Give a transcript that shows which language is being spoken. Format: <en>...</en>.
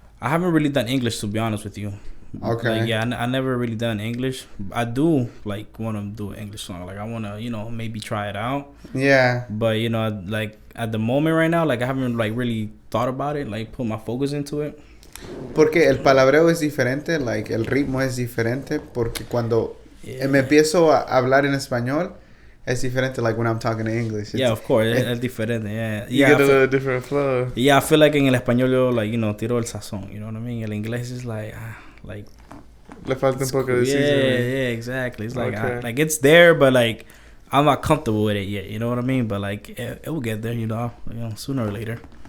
<en>I haven't really done English, to be honest with you. Okay. Like, yeah, I never really done English. I do, like, want to do an English song. Like, I want to, you know, maybe try it out. Yeah. But, you know, like, at the moment right now, like, I haven't, like, really thought about it, like, put my focus into it.</en> <es>Porque el palabreo es diferente, like, el ritmo es diferente, porque cuando me empiezo a hablar en español, es diferente, like,</es> <en>when I'm talking in English. Yeah, of course,</en> <es>es diferente,</es> <en>yeah. You get a little different flow. Yeah, I feel like</en> <es>en el español yo,</es> <en>like, you know,</en> <es>tiro el sazón,</es> <en>you know what I mean?</en> <es>El inglés</es> <en>is like,</en> <es>Le falta un poco</es> <en>cool.</en> <es>de</es> <en>seasoning. Yeah, exactly. It's like Okay. like it's there, but like I'm not comfortable with it yet. You know what I mean? But like it will get there. You know, sooner or later.</en>